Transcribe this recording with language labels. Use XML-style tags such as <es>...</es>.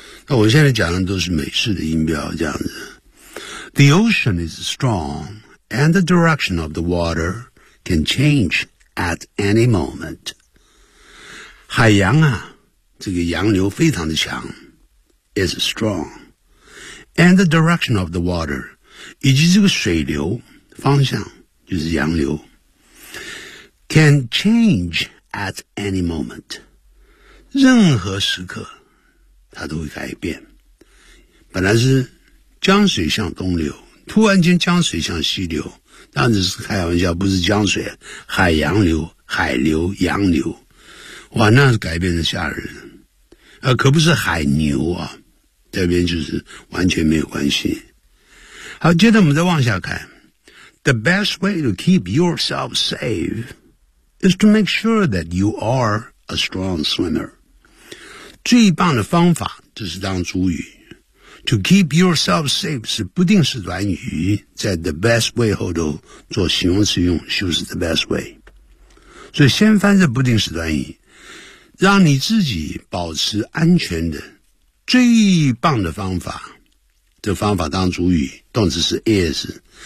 <zh>那我现在讲的都是美式的音标这样子。</zh> <en>The ocean is strong and the direction of the water can change at any moment。</en> <zh>海洋啊，这个洋流非常的强，</zh> <en>is strong and the direction of the water，</en> <zh>以及这个水流方向就是洋流，</zh> <en>can change at any moment，</en> <zh>任何时刻它都会改变。本来是江水向东流，突然间江水向西流，当然是开玩笑，不是江水，海洋流，海流，洋流，哇，那是改变的吓人啊，可不是海牛啊，这边就是完全没有关系。好，接着我们再往下看。</zh> <en>The best way to keep yourself safe is to make sure that you are a strong swimmer.</en> <zh>最棒的方法，这是当主语。</zh> <en>To keep yourself safe</en> <zh>是不定式短语，在</zh> <en>the best way</en> <zh>后头做形容词用，就是 the best way。所以先翻这不定式短语，让你自己保持安全的最棒的方法，这方法当主语，动词是 is。</zh>